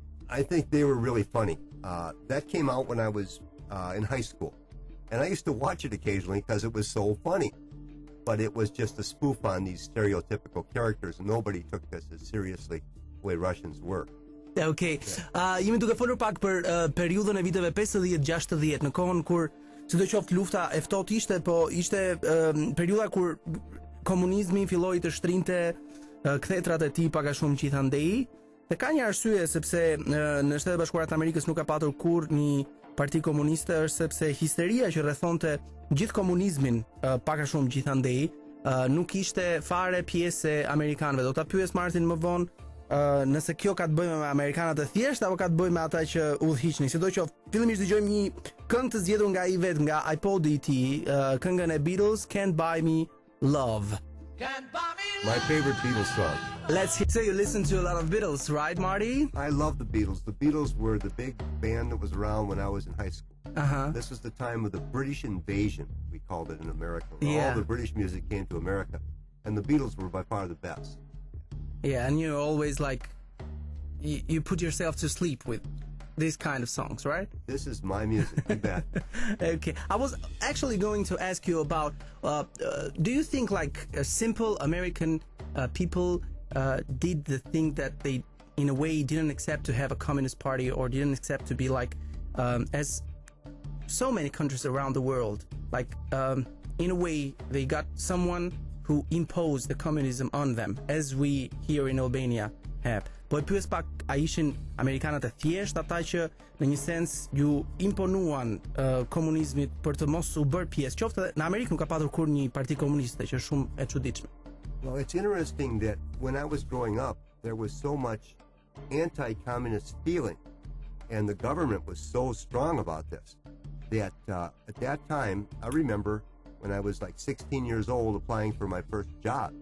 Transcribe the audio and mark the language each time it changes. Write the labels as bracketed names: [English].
[English] I think they were really funny. That came out when I was in high school. And I used to watch it occasionally because it was so funny. But it was just a spoof on these stereotypical characters, and nobody took this as seriously the way Russians were. Okay. [Albanian] Jemi duke folur pak për periudhën e viteve 50-60 në kohën kur sidoqoftë lufta e ftohtë ishte, po ishte periudha kur komunizmi filloi të shtrinte kthetrat e tij pak a shumë gjithandej. Dhe ka një arsye sepse në Shtetet Bashkuara të Amerikës nuk ka patur kurrë një parti komuniste, është sepse histeria që rrethonte gjithë komunizmin pak a shumë gjithandej nuk ishte fare pjesë e amerikanëve. Do ta pyes Martin më vonë nëse kjo ka të bëjë me amerikanët e thjeshtë apo ka të bëjë me ata që udhhiqnin. Sidoqoftë, fillimisht dëgjojmë një këngë të zgjedhur nga i vet, nga iPod-i i tij, këngën e Beatles, Can't Buy Me Love. [English] My favorite Beatles song. Let's hear. So you listen to a lot of Beatles, right, Marty? I love the Beatles. The Beatles were the big band that was around when I was in high school. Uh-huh. This was the time of the British invasion, we called it in America. Yeah. All the British music came to America, and the Beatles were by far the best. Yeah, and you always you put yourself to sleep with these kind of songs, right? This is my music, you bet. Okay, I was actually going to ask you about, do you think simple American people did the thing that they in a way didn't accept to have a communist party, or didn't accept to be like, as so many countries around the world, like in a way they got someone who imposed the communism on them, as we here in Albania have. [Albanian] Po e pyes pak, a ishin amerikanët e thjesht, ata që në një sens ju imponuan komunizmit për të mos u bërë pjesë, qoftë edhe në Amerikë nuk ka patur kur një parti komuniste, që është shumë e çuditshme. [English] Well, it's interesting that when I was growing up, there was so much anti-communist feeling, and the government was so strong about this, that at that time, I remember when I was like 16 years old applying for my first job.